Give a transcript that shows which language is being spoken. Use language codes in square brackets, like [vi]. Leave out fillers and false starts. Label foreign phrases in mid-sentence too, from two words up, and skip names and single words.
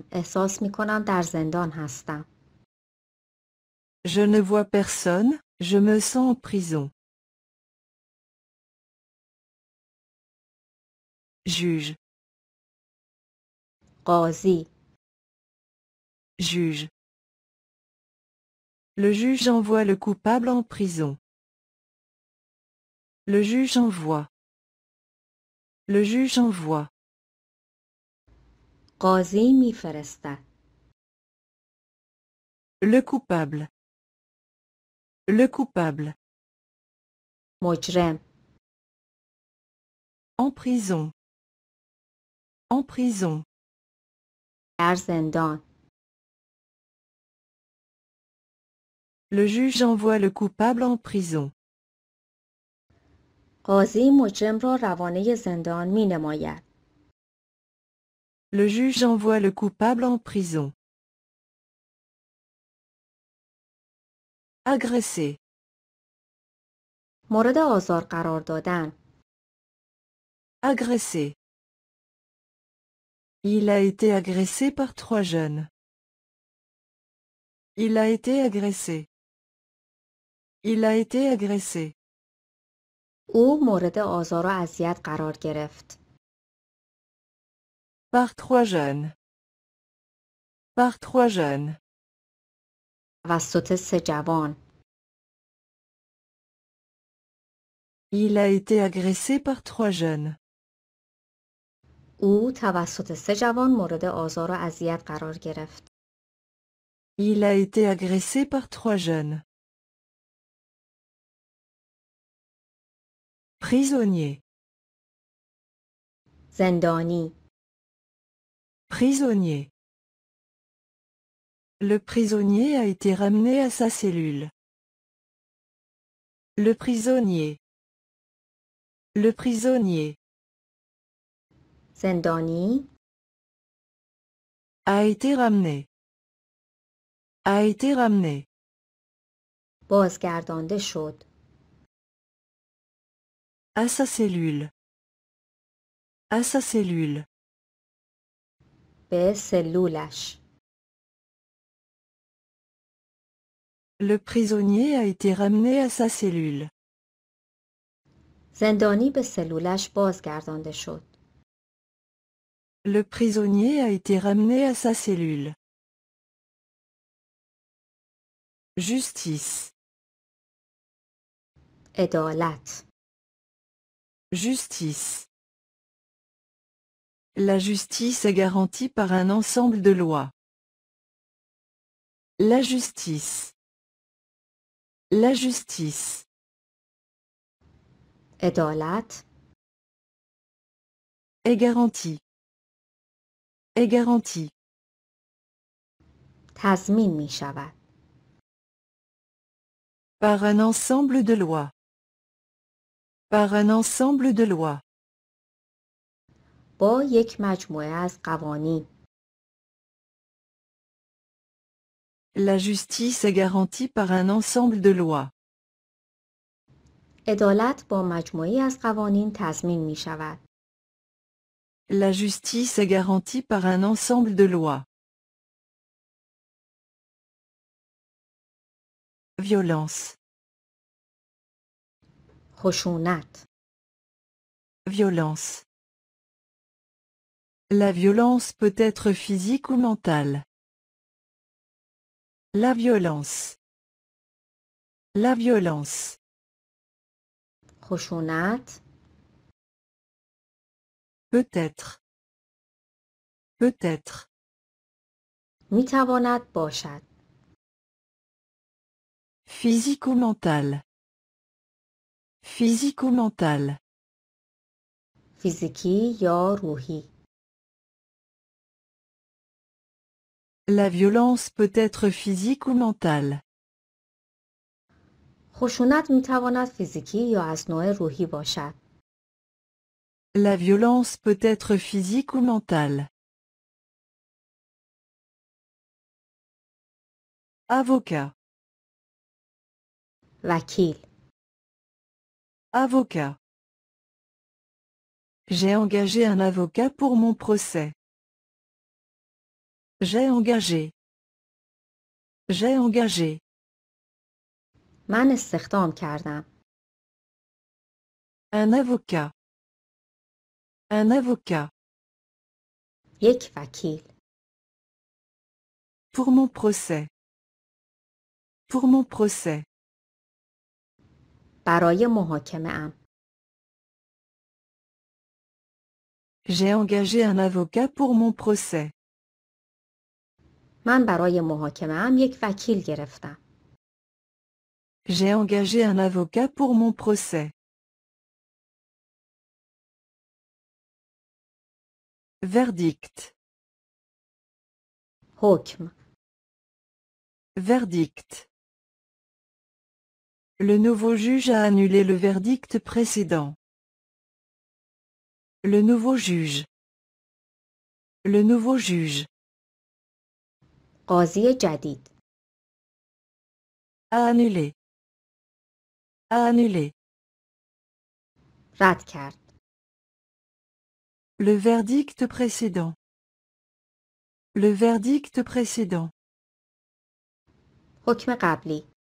[fa] احساس می کنم در زندان هستم. [fr] Je ne vois personne, je me sens en prison. Juge. [fa] قاضی. [fr] Juge. Le juge envoie le coupable en prison. Le juge envoie. Le juge envoie. [fa] قاضی می فرستد. [fr] Le coupable. Le coupable. [fa] مجرم. [fr] En prison. En prison. [fa] در زندان. [fr] Le juge envoie le coupable en prison. [fa] قاضی مجرم را روانه زندان می نماید. [fr] Le juge envoie le coupable en prison. Agresser. [fa] مورد آزار قرار دادن. [fr] Agresser. Il a été agressé par 3 jeunes. Il a été agressé. Il a été agressé. [fa] او مورد آزار و اذیت قرار گرفت. [fr] Par 3 jeunes. Par 3 jeunes. [fa] توسط 3 جوان. [fr] Il a été agressé par 3 jeunes. [fa] او توسط 3 جوان مورد آزار و اذیت قرار گرفت. [fr] Il a été agressé par 3 jeunes. Prisonnier. [fa] زندانی. [fr] Prisonnier. Le prisonnier a été ramené à sa cellule. Le prisonnier. Le prisonnier. [fa] زندانی. [fr] A été ramené. A été ramené. [fa] بازگردانده شد. [fr] À sa cellule. À sa cellule. [fa] به سلولش. [fr] Le prisonnier a été ramené à sa cellule. [fa] زندانی به سلولش بازگردانده شد. [fr] Le prisonnier a été ramené à sa cellule. Justice. [fa] عدالت. [fr] Justice. La justice est garantie par un ensemble de lois. La justice. La justice. [fa] عدالت. [fr] Est garantie. Est garantie. [fa] تضمین می شود. [fr] Par un ensemble de lois. Par un ensemble de lois. [fa] با یک مجموعه از قوانین. [fr] La justice est garantie par un ensemble de lois. [fa] عدالت با مجموعه از قوانین تضمین می شود. [fr] La justice est garantie par un ensemble de lois. Violence. [fa] خشونت. [fr] Violence. La violence peut être physique ou mentale. La violence. La violence. [fa] خشونت. [fr] Peut-être. Peut-être. [fa] می تواند باشد. [fr] Physique ou mentale. Physique ou mentale. [fa] فیزیکی یا روحی. [fr] La violence peut être physique ou mentale. [fa] خشونت می تواند فیزیکی یا از نوع روحی باشد. [fr] La violence peut être physique ou mentale. Avocat. [fa] وکیل. [fr] Avocat. J'ai engagé un avocat pour mon procès. J'ai engagé. J'ai engagé. [fa] من استخدام کردم. [fr] Un avocat. Un avocat. [fa] یک وکیل. [fr] Pour mon procès. Pour mon procès. [fa] برای محاکمه ام. [fr] J'ai engagé un avocat pour mon procès. [fa] من برای محاکمه ام یک وکیل گرفتم. [fr] J'ai engagé un avocat pour mon procès. Verdict. [fa] حکم. [fr] Verdict. Le nouveau juge a annulé le verdict précédent. Le nouveau juge. Le nouveau juge. [fa] قاضی جدید. [fr] A annulé. A annulé. [fa] رد کرد. [fr] Le verdict précédent. Le verdict précédent. [fa] حکم قبلی.